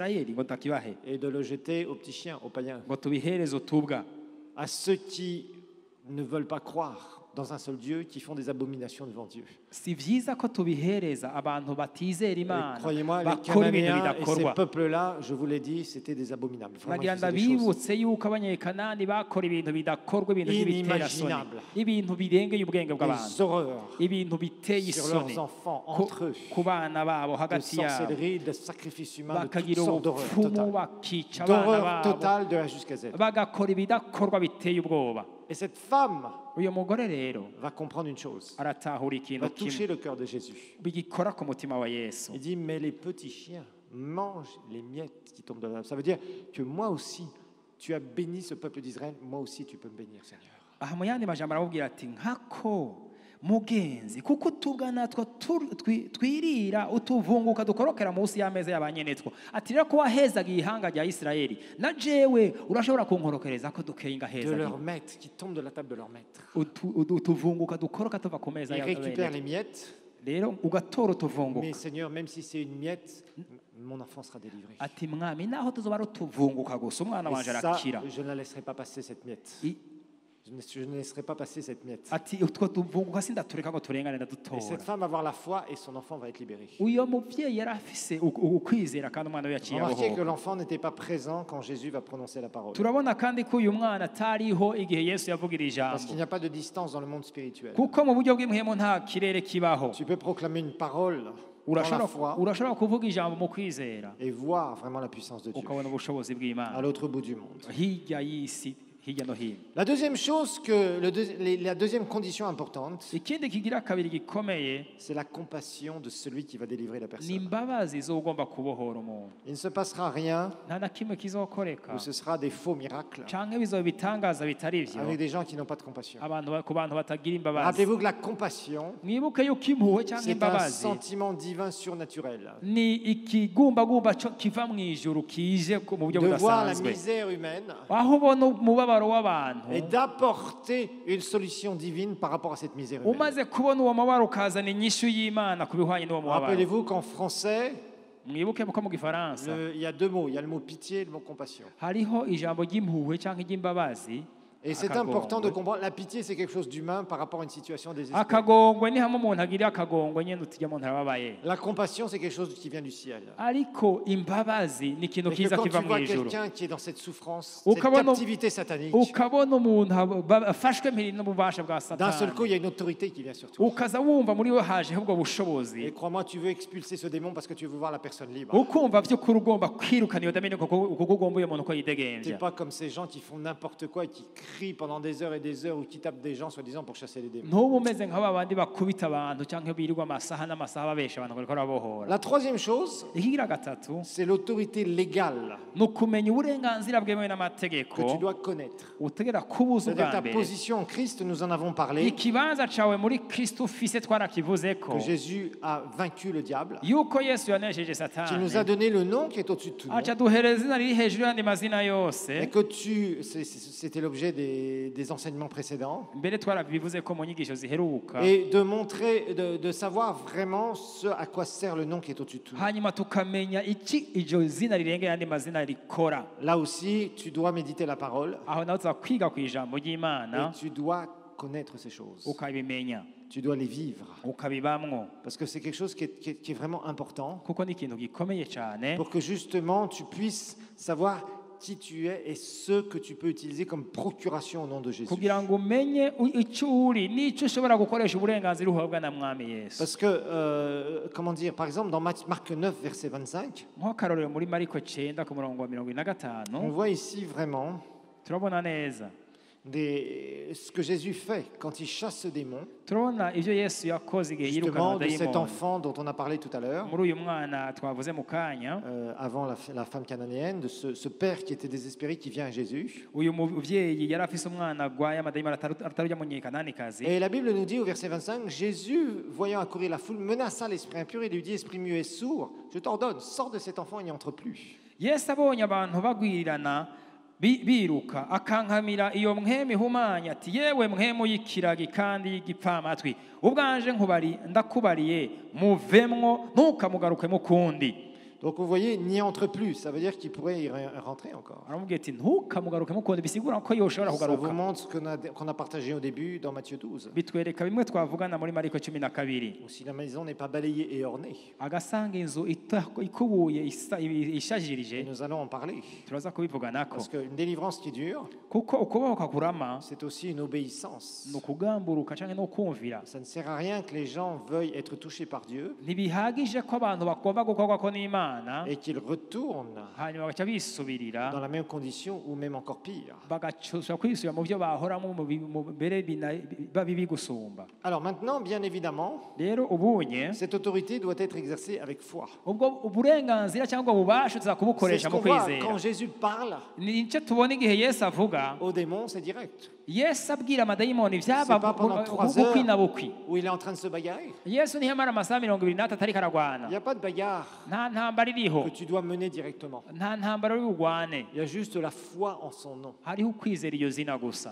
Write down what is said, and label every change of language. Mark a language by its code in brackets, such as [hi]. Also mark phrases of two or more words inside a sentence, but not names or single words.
[fr] Et de le jeter aux petits chiens, aux païens. À ceux qui ne veulent pas croire dans un seul Dieu, qui font des abominations devant Dieu. [rn] si vyiza ko tubihereza abantu batizera [fr] Et [rn] imana [fr] croyez-moi, les [rn] bakora ibintu [fr] Cananéens et ces [rn] bidakorwa [fr] peuples-là, je vous l'ai dit, c'était des abominables. Vraiment, ils [rn] nagira [fr] faisaient des choses [rn] ndabibutse yuko abanyekanani bakora ibintu bidakorwa ibintu by'ibiterasoni [fr] inimaginables, [rn] ibintu birengeye ubwenge bw'abantu [fr] des horreurs [rn] ibintu biteye [fr] sur [rn] isoni [fr] leurs enfants, [rn] ku- [fr] entre eux, [rn] ku bana babo [fr] de [rn] hagati yabo [fr] sorcellerie, de sacrifices humains, de toutes [rn] bakagira [fr] sortes d'horreurs [rn] ubupfumu [fr] totales. [rn] bakica abana [fr] D'horreur [rn] babo [fr] totale de A jusqu'à Z. [rn] bagakora ibidakorwa biteye ubwoba [fr] Et cette femme [rn] uyu mugore rero [fr] va comprendre une chose, [rn] aratahura ikintu [fr] va toucher [rn] kimwe [fr] le cœur de Jésus. [rn] bigikora ku mutima wa yesu [fr] Il dit, mais les petits chiens mangent les miettes qui tombent de la table. Ça veut dire que moi aussi, tu as béni ce peuple d'Israël, moi aussi tu peux me bénir, Seigneur. [rn] aha mu yandi majambo aramubwira ati nkako mugenzi kuko utubwa natwo twirira utuvunguka dukorokera munsi y'ameza y'abanyenetwo ati rero ko wahezaga ihanga rya Isirayeli na jewe urashobora kunkorokereza ko dukeye [fr] De [rn] ngaheza [fr] leur maître, qui tombe de la table de leur maître. [rn] utuvunguka dukoroka tuva ku meza [fr] Il récupère [rn] y'abanyenetwo [fr] les miettes, [rn] rero ugatora [fr] mais [rn] utuvunguka [fr] Seigneur, même si c'est une miette, mon enfant sera délivré. [rn] ati mwami naho tuzoba ari utuvunguka gusa umwana [fr] Et [rn] wanje [fr] ça, [rn] arakira [fr] je ne la laisserai pas passer cette miette. Je ne laisserai pas passer cette miette. [rn] ati utwo tuvunguka sindatureka ngo turengane [fr] Et [rn] ndadutora [fr] cette femme va avoir la foi et son enfant va être libéré. [rn] uyo muvyeyi yari afise ukwizera kandi umwana we yaciye [fr] Remarquez que [rn] abohoka [fr] l'enfant n'était pas présent quand Jésus va prononcer la parole. [rn] turabona kandi ko uyu mwana atariho igihe yesu yavugira [fr] Parce qu'il [rn] ijambo [fr] n'y a pas de distance dans le monde spirituel. [rn] kuko mu buryo bw'impwemu nta kirere kibaho [fr] Tu peux proclamer une parole dans la foi [rn] urashobora kuvuga ijambo mu kwizera [fr] et voir vraiment la puissance de Dieu [rn] ukabona ubushobozi [fr] à [rn] bw'imana [fr] l'autre bout du monde. [rn] hirya y'isi hirya no hino [fr] La deuxième chose, la deuxième condition importante, [rn] ikindi kigira kabiri gikomeye [fr] c'est la compassion de celui qui va délivrer la [rn] ni [fr] personne. [rn] imbabazi z'ugomba kubohora umuntu [fr] Il ne se passera rien [rn] nta na kimwe kizokoreka [fr] où ce sera des faux miracles [rn] canke bizoba ibitangaza bitari ivyo [fr] avec des gens qui n'ont pas de compassion. [rn] ku bantu batagira imbabazi [fr] Rappelez-vous que la compassion, [rn] mwibuke yuko impuhwe canke [fr] c'est un [rn] imbabazi [fr] sentiment divin surnaturel. [rn] ni ikigumbagumba kiva mu ijuru kije mu buryo [fr] De voir la [rn] budasanzwe [fr] misère humaine [rn] aho ubona umubabaro w'abantu [fr] et d'apporter une solution divine par rapport à cette misère humaine. [rn] umaze kubona uwo mubabaro ukazana inyishu y'imana ku bihwanye n'uwo mubabaro [fr] Rappelez-vous qu'en français, [rn] mwibuke ko mu gifaransa [fr] il y a deux mots. Il y a le mot pitié et le mot compassion. [rn] hariho ijambo ry'impuhwe cyangwa iry'imbabazi [fr] Et c'est [rn] akagongwe. [fr] important de comprendre. La pitié, c'est quelque chose d'humain par rapport à une situation désespérée. [rn] akagongwe ni hamwe umuntu agira akagongwe nyine utujya umuntu arababaye [fr] La compassion, c'est quelque chose qui vient du ciel. [rn] ariko imbabazi ni ikintu [fr] Et que [rn] kiza [fr] quand [rn] kiva [fr] tu [rn] mu [fr] vois [rn] ijuru [fr] quelqu'un qui est dans cette souffrance, Au cette [rn] kabano- [fr] captivité satanique, [rn] ukabona umuntu afashwe mpiri n'ububasha bwa [fr] d'un seul coup, [rn] satani [fr] il y a une autorité qui vient sur toi. [rn] ukaza wumva muri we hajeho ubwo [fr] Et [rn] bushobozi [fr] crois-moi, tu veux expulser ce démon parce que tu veux voir la personne libre. [rn] ukumva by'ukuri ugomba kwirukana iyo damene kuko ugomba uyo muntu ko [fr] Tu [rn] yidegembya [fr] n'es pas comme ces gens qui font n'importe quoi et qui crient pendant des heures et des heures ou qui tapent des gens soi-disant pour chasser les démons. [rn] ntuba umeze nk'aba bandi bakubita abantu cyangwa birirwa amasaha n'amasaha babesha abantu bariko barabohora [fr] La troisième chose, [rn] ikigira gatatu [fr] c'est l'autorité légale [rn] ni ukumenya uburenganzira bwemewe [fr] que [rn] n'amategeko [fr] tu dois connaître. [rn] utegera kubuza [fr] C'est-à-dire [rn] ubwa [fr] ta [rn] mbere [fr] position en Christ, nous en avons parlé, [rn] ikibanza cawe muri kristo ufise twarakivuze ko [fr] que Jésus a vaincu le diable, [rn] yuko yesu yanesheje [fr] qu'il nous a [rn] satani [fr] donné le nom qui est au-dessus de tout nom, [rn] aca duhereza izina riri hejuru y'andi mazina yose [fr] et que c'était l'objet des enseignements précédents, [rn] mbere twarabivuze ko mu nyigisho ziheruka [fr] et de montrer, de savoir vraiment ce à quoi sert le nom qui est au-dessus de tout nom. [rn] hanyuma tukamenya iki iryo zina rirengera ayandi mazina rikora [fr] Là aussi, tu dois méditer la parole [rn] aho nawe tuza kwiga ku ijambo ry'imana [fr] et tu dois connaître ces choses. [rn] ukabimenya [fr] Tu dois les vivre. [rn] ukabibamwo [fr] Parce que c'est quelque chose qui est vraiment important [rn] kuko ni ikintu gikomeye cyane [fr] pour que justement tu puisses savoir qui tu es et ce que tu peux utiliser comme procuration au nom de Jésus. [rn] kugira ngo umenye icyo uri n'icyo ushobora gukoresha uburenganzira uhabwa na mwami yesu [fr] Parce que, comment dire, par exemple, dans Marc 9, verset 25, [rn] nk'akarorero muri mariko 9 ku murongo wa 25 [fr] on voit ici vraiment [rn] turabona neza [fr] ce que Jésus fait quand il chasse ce démon, [rn] turabona ibyo yesu yakoze igihe yirukana [fr] justement de cet [rn] abadayimoni [fr] enfant dont on a parlé tout à l'heure, [rn] muri uyu mwana twavuze mu kanya [fr] avant la femme cananéenne, de ce père qui était désespéré qui vient à Jésus. [rn] uyu mubyeyi yari afise umwana agwaye amadayimoni atarujya mu nyekananikazi [fr] Et la Bible nous dit au verset 25, Jésus, voyant accourir la foule, menaça l'esprit impur et lui dit, esprit muet et sourd, je t'ordonne, sors de cet enfant et n'y entre plus. [rn] yesu abonye abantu bagwirirana biruka akankamira iyo mwemu ihumanya ati yewe mwemu y'ikiragi kandi y'igipfamatwi ubwanje ndakubariye muvemwo ntukamugarukemo kundi. [fr] Donc vous voyez, n'y entre plus, ça veut dire qu'il pourrait y rentrer encore. [rn] aramubwira ati ntukamugaruke mukunde bisigura ko yoshobora [fr] Ça [rn] kugaruka [fr] vous montre ce qu'on a partagé au début dans Matthieu 12. [rn] bitwereka bimwe twavugana muri Mariko 12 [fr] Ou si la maison n'est pas balayée et ornée, [rn] agasanga inzu ikubuye [fr] et [rn] ishajirije [fr] nous allons en parler. [rn] turaza kubivuganako [fr] Parce qu'une délivrance qui dure, [rn] kuko ukubahoka kurama [fr] c'est aussi une obéissance. [rn] ni ukugamburuka canke no kumvira [fr] Ça ne sert à rien que les gens veuillent être touchés par Dieu [rn] ntibihagije ko abantu bagomba gukorwako n'Imana [fr] et qu'ils retournent [rn] hanyuma bagaca bisubirira [fr] dans la même condition ou même encore pire. [rn] bagacusha kwisubira mu byo bahoramo mu mbere bibi gusumba [fr] Alors maintenant, bien évidemment, [rn] rero ubunye [fr] cette autorité doit être exercée avec foi. [rn] ubwo uburenganzira cyangwa ububasha tuza [fr] C'est ce [rn] kubukoresha mu [fr] qu'on voit [rn] kwizera [fr] quand Jésus parle [rn] nicyo tubona igihe Yesu avuga [fr] aux démons, c'est direct. [rn] Yesu abwira amadayimoni [fr] C'est [rn] byaba [fr] pas pendant 3 [rn] bukwi na [fr] heures [rn] bukwi [fr] où il est en train de se bagarrer. [rn] Yesu ntiyamara amasaha 23 ariko aragwana [fr] Il n'y a pas de bagarre [rn] nta ntambara iriho [fr] que tu dois mener directement. [rn] nta ntambara uri bugwane [fr] Il y a juste la foi en son nom [rn] hariho ukwizera iyo zina gusa